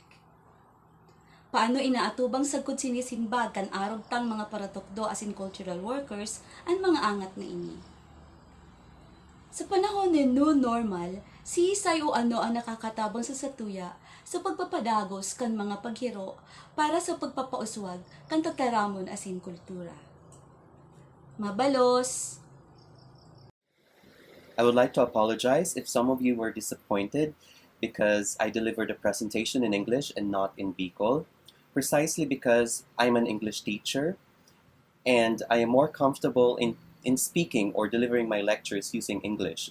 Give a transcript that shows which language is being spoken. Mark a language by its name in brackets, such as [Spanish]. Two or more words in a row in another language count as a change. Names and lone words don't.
[Bikol] Paano inaatubang sagkod sinisimbag kan arog tang mga paratukdo asin [English] cultural workers [Bikol] ang mga angat na ini? Sa panahon ni [English] New Normal, [Bikol] sisay o ano ang nakakatabang sa satuya sa pagpapadagos kan mga paghiro para sa pagpapauswag kan tagtaramon asin kultura. Mabalos! [English] I would like to apologize if some of you were disappointed because I delivered a presentation in English and not in Bikol, precisely because I'm an English teacher and I am more comfortable in speaking or delivering my lectures using English.